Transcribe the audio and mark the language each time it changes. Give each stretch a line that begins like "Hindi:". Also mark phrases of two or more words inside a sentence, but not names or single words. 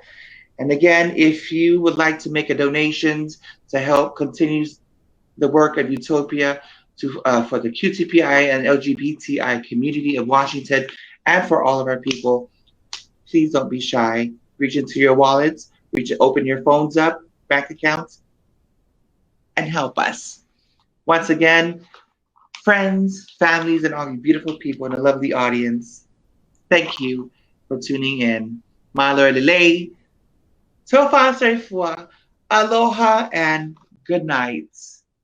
English: And again, if you would like to make a donation to help continue the work of U.T.O.P.I.A for the QTPI and LGBTI community of Washington and for all of our people, please don't be shy. Reach into your wallets, open your phones up, bank accounts, and help us. Once again, friends, families, and all you beautiful people in the lovely audience, thank you for tuning in.
Samoan: Mahalo lelei, tofa soifua,
English: aloha, and good night.